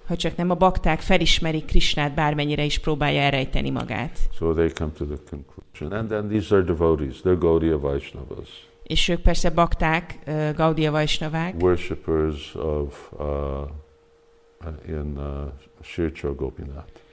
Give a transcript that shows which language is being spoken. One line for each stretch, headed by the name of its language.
Hungarian: Ha csak nem a bakták felismerik Krishnát, bármennyire is próbálja elrejteni magát.
English: So they come to the conclusion. And then these are devotees, they're Gaudiya Vaishnavas.
Hungarian: És ők persze bakták, Gaudiya Vaishnavák.
English: Worshippers of in Shirachora Gopinath.